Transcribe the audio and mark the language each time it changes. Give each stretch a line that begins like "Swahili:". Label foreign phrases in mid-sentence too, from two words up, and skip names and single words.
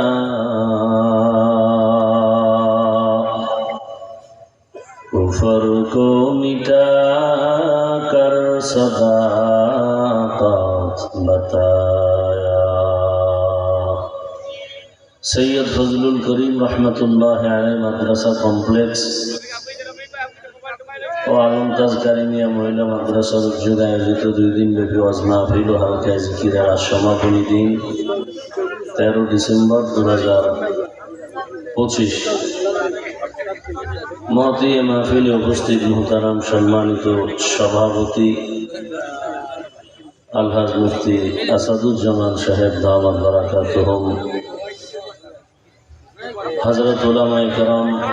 Urdu: کفر کو مٹا کر صداقت بتایا سید فضل الکریم رحمت اللہ علیہ مدرسہ کمپلیکس
Bangla: ও আলমতাজ কারিমিয়া মহিলা মাদ্রাসার উদ্যোগে আয়োজিত 2 দিন ব্যাপী ওয়াজ মাহফিল ও হালকা জিকিরের আজ সমাপনী দিন 13 ডিসেম্বর 2025 মহতী মাহফিলে উপস্থিত মুহতারাম সম্মানিত সভাপতি আলহাজ মুফতি আসাদুজ্জামান সাহেব দামাত বারাকাতুহুম হযরত উলামায়ে কেরাম